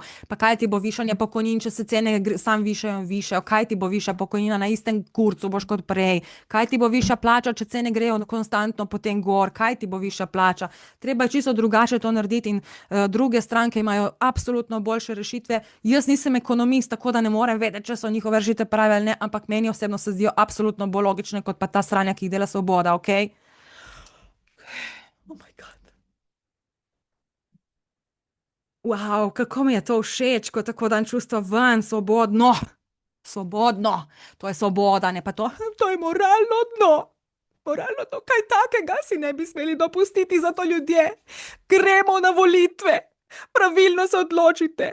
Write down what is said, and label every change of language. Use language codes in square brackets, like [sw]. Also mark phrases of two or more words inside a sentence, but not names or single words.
[sl] Pa kaj ti bo višanje pokojnin, če se cene sam višajo in višajo, kaj ti bo višja pokojnina, na istem kurcu boš kot prej, kaj ti bo višja plača, če cene grejo konstantno potem gor, kaj ti bo višja plača. Treba je čisto drugače to narediti in druge stranke imajo absolutno boljše rešitve. Jaz nisem ekonomist, tako da ne morem vedeti, če so njihove rešitve prave ali ne, ampak meni osebno se zdijo absolutno bolj logične kot pa ta sranja, ki jih dela Svoboda, okej? [en] Okay? Oh my God. [sl] Wow, kako mi je to všeč, ko tako dan čustva ven, svobodno. Svobodno, to je svoboda, ne pa to, to je moralno dno. Moralno dno, kaj takega si ne bi smeli dopustiti, zato ljudje, gremo na volitve, pravilno se odločite.